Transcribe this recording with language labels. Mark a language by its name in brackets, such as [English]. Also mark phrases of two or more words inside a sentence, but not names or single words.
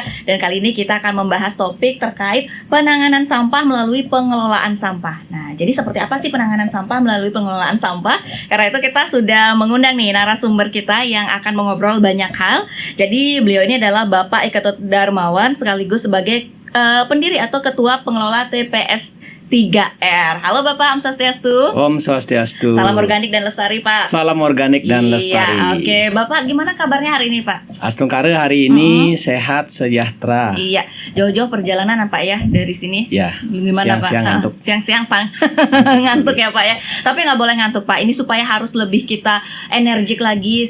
[Indonesian] Dan kali ini kita akan membahas topik terkait penanganan sampah melalui pengelolaan sampah. Nah, jadi seperti apa sih penanganan sampah melalui pengelolaan sampah? Karena itu kita sudah mengundang nih narasumber kita yang akan mengobrol banyak hal. Jadi beliau ini adalah Bapak Iketot Darmawan sekaligus sebagai pendiri atau ketua pengelola TPS 3R. Halo Bapak, Om Swastiastu. Om Swastiastu. Salam organik dan lestari Pak. Salam organik dan lestari. Oke, Bapak gimana kabarnya hari ini Pak? Astungkare hari ini sehat sejahtera. Iya, jauh-jauh perjalanan Pak ya dari sini. Ya. Gimana siang-siang Pak? ngantuk. Siang-siang Pak. Ngantuk ya Pak ya. Tapi nggak boleh ngantuk Pak. Ini supaya harus lebih kita energik lagi.